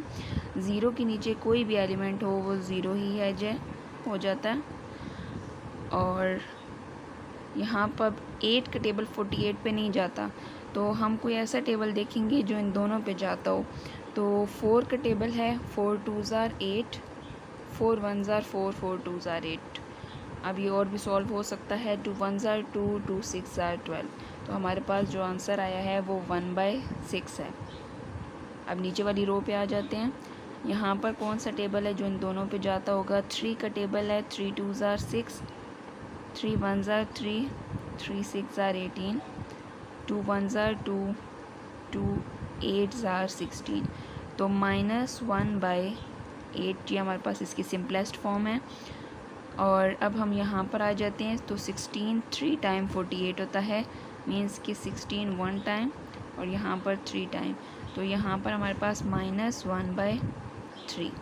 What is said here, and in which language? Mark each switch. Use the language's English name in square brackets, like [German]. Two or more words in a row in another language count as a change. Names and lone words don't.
[Hindi] 0 के नीचे कोई भी एलिमेंट हो वो 0 ही है हो जाता है, और यहाँ पर 8 का टेबल 48 पे नहीं जाता, तो हम कोई ऐसा टेबल देखेंगे जो इन दोनों पे जाता हो। तो 4 का टेबल है, [English] 4 2s are 8, 4 1s are 4, 4 2s are 8। [Hindi] अब ये और भी सॉल्व हो सकता है, [English] 2 1s are 2, 2 6 are 12। [Hindi] तो हमारे पास जो आंसर आया है वो 1/6 है। अब नीचे वाली रो पे आ जाते हैं। यहाँ पर कौन सा टेबल है जो इन दोनों पे जाता होगा, 3 का टेबल है, [English] 3 2s are 6, 3 1s are 3, 3 6 are 18, 2 1s are 2, 2 8s are 16। [Hindi] तो -1/8 ये हमारे पास इसकी [English] simplest form [Hindi] है। और अब हम यहाँ पर आ जाते हैं, तो 16 3 टाइम 48 होता है, मीन्स कि 16 1 टाइम और यहाँ पर 3 टाइम, तो यहाँ पर हमारे पास -1/3।